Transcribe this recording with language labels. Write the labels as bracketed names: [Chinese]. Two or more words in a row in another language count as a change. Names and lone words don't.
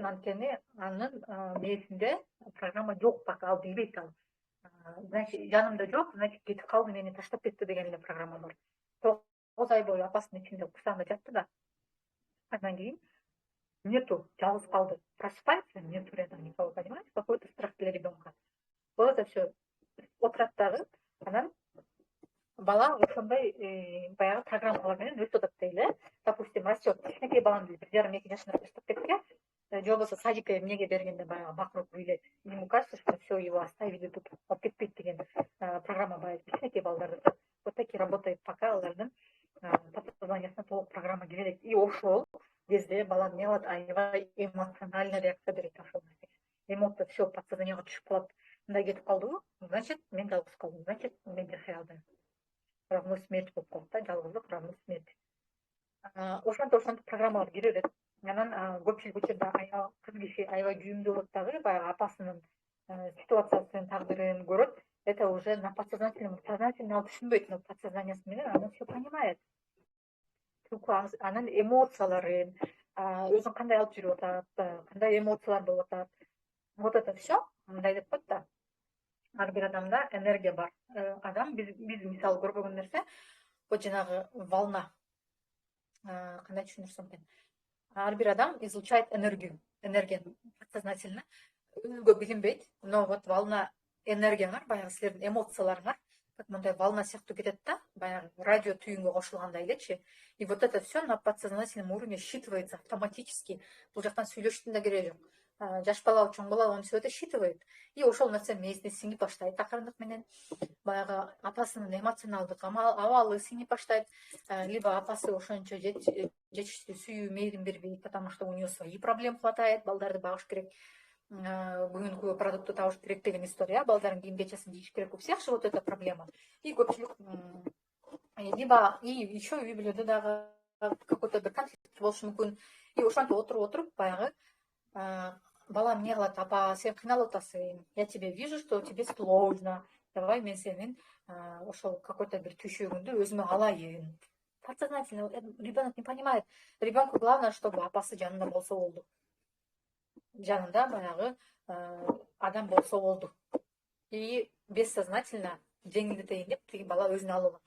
[Kyrgyz] Анткени анын мээсинде программа жок, пока ал билбейт ал. Значит, жанымда жок, значит, кетип калды, мени таштап кетти деген эле программа бар. 9 ай бою апасынын ичинде курсагында жатты да. Андан кийин нету, жалгыз калды. [Russian] Просыпается, нету рядом никого, понимаете? Какой-то страх для ребенка. Вот это все. [Kyrgyz] Отурат дагы, анан бала ошондой баягы программалар менен өсүп атат дейли. [Russian] Допустим, растет, [Kyrgyz] кичинекей баланы 1,5-2 жашында таштап кетсе, же болбосо садикке эмнеге бергенде баягы бакырып бийлейт. [Russian] Ему кажется, что все, его оставили тут, [Kyrgyz] алып кетпейт деген программа баягы кичинекей балдарда. [Russian] Вот такие работает, пока [Kyrgyz] алардын подсознаниясына толук программа кире. И ошол кезде бала эмне кылат? Аябай [Russian] эмоциональный реакция [Kyrgyz] берет ошол нерсеге. Эмоция все подсознанияга түшүп калат. Мындай кетип калдыбы? Значит, мен жалгыз калдым. Значит, мен жашай албайм. [Russian] Равно смерть [Kyrgyz] болуп калат да, жалгыздык [Russian] равно смерть. [Kyrgyz] Ошентип программалар кире берет. Анан көпчүлүк учурда кыз киши аябай күйүмдүү болот дагы, баягы апасынын ситуациясын, тагдырын көрөт. [Russian] Это уже на подсознательном, сознательно [Kyrgyz] ал түшүнбөйт, [Russian] но [Kyrgyz] подсознаниясы менен аны [Russian] все понимает. [Kyrgyz] Анын эмоцияларын, өзүн кандай алып жүрүп атат, кандай эмоциялар болуп атат. [Russian] Вот это все, [Kyrgyz] мындай деп коет да. Ар бир адамда энергия бар. Адам биз мисалы көрбөгөн нерсе, вот жанагы волна. Кандай түшүндүрсөм экен? [Russian] Ар бир адам излучает энергию подсознательно. [Kyrgyz] Өзгө билинбейт, [Russian] но вот волна [Kyrgyz] энергияңар, баягы силердин эмоцияларыңар как мындай волна сыяктуу кетет да, баягы радио түйүнгө кошулгандай элечи. [Russian] И вот это все на подсознательном уровне считывается автоматически. [Kyrgyz] Бул жактан сүйлөштүн да кереги жок. Жаш балабы, чоң балабы, аны [Russian] все это считывает. [Kyrgyz] И ошол нерсе мээсине сиңип баштайт акырындык менен. Баягы апасынын эмоционалдык абалы сиңип баштайт. Либо апасы ошончо жетиштүү сүйүү, мээрим бербейт, [Russian] потому что у нее свои проблемы хватает, [Kyrgyz] балдарды багыш керек, бүгүнкү продуктты табыш керек деген история. Балдардын кийим кечесин кийиш керек, [Russian] у всех же вот эта проблема. И көпчүлүк либо и еще [Kyrgyz] үй бүлөдө дагы [Russian] какой-то [Kyrgyz] бир конфликт болушу мүмкүн. И ошентип отуруп баягы бала эмне кылат? Апа, сен кыйналып атасың, [Russian] я тебе вижу, что тебе сложно, давай [Kyrgyz] мен сенин ошол [Russian] какой-то [Kyrgyz] бир түйшөгүңдү өзүмө алайын. [Russian] Подсознательно ребенок не понимает. Ребенку главное, чтобы [Kyrgyz] апасы жанында болсо болду. Жанында баягы адам болсо болду. [Russian] И бессознательно [Kyrgyz] жеңилдетейин деп тиги бала өзүнө алып алат.